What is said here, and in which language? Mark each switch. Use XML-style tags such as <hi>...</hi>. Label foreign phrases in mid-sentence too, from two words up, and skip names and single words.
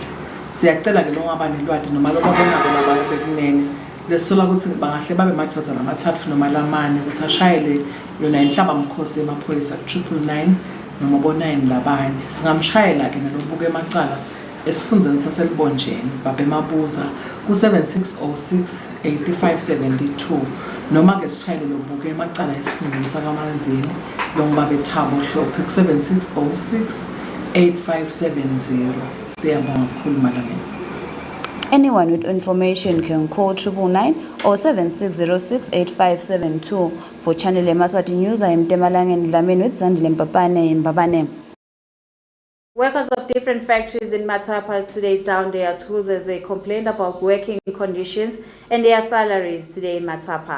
<ss>Siyacela ke lonke abanelwadi noma lokubonako labaye bekunene lesola ukuthi bangahle babe madvodza lamathathu noma lamane ukuthi ashayele yona inhlaba mkhosi emapholisa 999 noma bo9 labanye singamshayela ke nalobuke emacala esifundzeni saselibonjeni babe mabuza ku7606 8572 noma ke sishayele lobuke emacala esifundzeni sakaManzini lonke babe Thabo Hlophe ku7606 8570. Siyabonga kakhulu malangeni.</ss> <en>Anyone with information can call 999 or 7606-8572. For Channel Yemaswati News, I am Temalangeni Dlamini with Zandile Mpapane in Mbabane. Workers of different factories in Matapa today down their tools as they complained about working conditions and their salaries today in Matapa.</en>